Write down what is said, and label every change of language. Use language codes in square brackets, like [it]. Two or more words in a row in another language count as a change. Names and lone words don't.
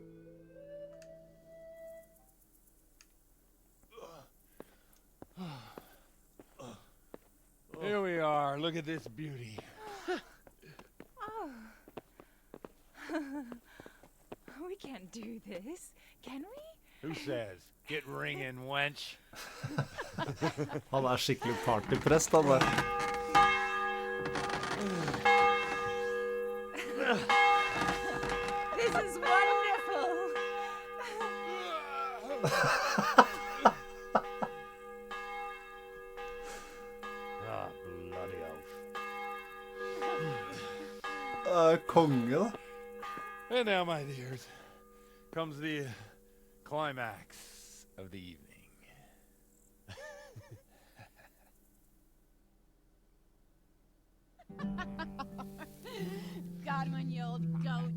[en] Here we are. Look at this beauty. Oh. We can't do this, can we? Who says? Get ringing, wench. [no] Han skikkelig partyprest, han der. [en] This is wonderful. Bloody elf. [no] Konge, da. [en] And now, my dears, comes the climax of the evening. Godwin, you old goat.